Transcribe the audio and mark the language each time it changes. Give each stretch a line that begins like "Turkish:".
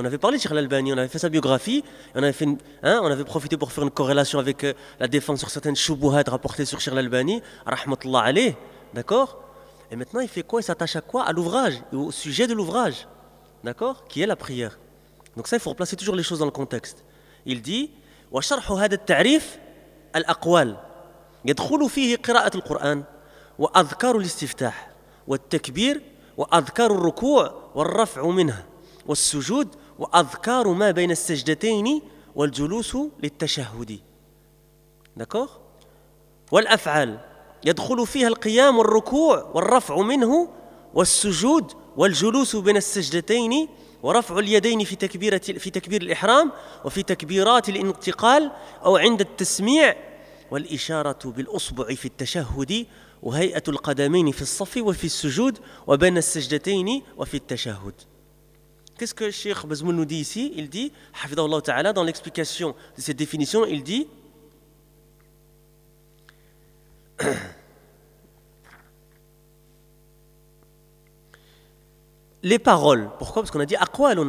French: On avait parlé de Cheikh Al-Albani, on avait fait sa biographie, on avait profité pour faire une corrélation avec la défense sur certaines choubouhades rapportées sur Cheikh Al-Albani, rahmatullah alayh, d'accord? Et maintenant, il fait quoi? Il s'attache à quoi? À l'ouvrage, au sujet de l'ouvrage, d'accord? Qui est la prière. Donc ça, il faut replacer toujours les choses dans le contexte. Il dit,
Arabic: « Wa sharhu hada al-ta'rif al-aqwal, yadkhulu fihi qira'at al-Qur'an, wa adhkaru al-istiftah, wa al-takbir » وأذكار الركوع والرفع منها والسجود وأذكار ما بين السجدتين والجلوس للتشهد d'accord والأفعال يدخل فيها القيام والركوع والرفع منه والسجود والجلوس بين السجدتين ورفع اليدين في تكبير الإحرام وفي تكبيرات الانتقال أو عند التسميع والإشارة بالأصبع في التشهد وهيئة القدمين في الصف وفي السجود وبين السجدتين وفي التشهد.
French: Qu'est-ce que Cheikh Bazmoun nous dit ici? Il dit,
Arabic: حفظه الله تعالى,
French: dans l'explication de cette définition, il dit, les paroles. Pourquoi? Parce qu'on a dit aqwalun.